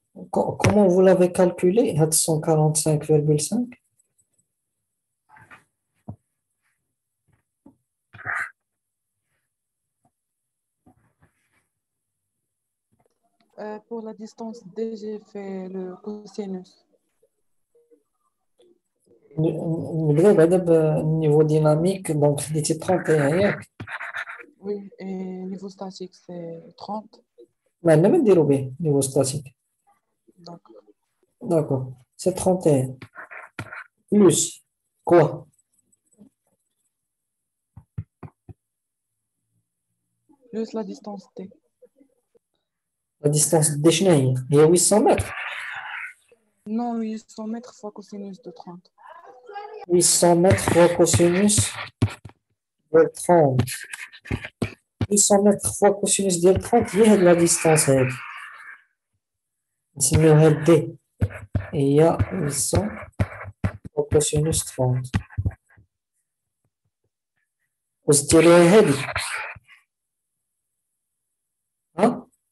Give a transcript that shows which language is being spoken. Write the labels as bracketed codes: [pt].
[fr] Comment vous l'avez calculé, 145,5? Pour la distance D, j'ai fait le cosinus. [ar] نبداو بعدا بالنيفو ديناميك دونك خديتي 31 ياك [fr] Oui, et niveau statique, c'est 30. [ar] ما عندنا ما نديرو به نيفو ستاتيك [fr] D'accord. داكور سي 31 بلوس كوا Plus la distance D. [ar] لا ديستانس دي شنو هي 800 متر [fr] Non, 800 mètres fois cosinus de 30. [ar] 800 متر فوا كوسينوس ديال 30 800 متر فوا كوسينوس ديال 30 هي هاد لا ديستانس هادي نسميوها دي هي 800 فوا كوسينوس 30 وزدتي ليها هادي ها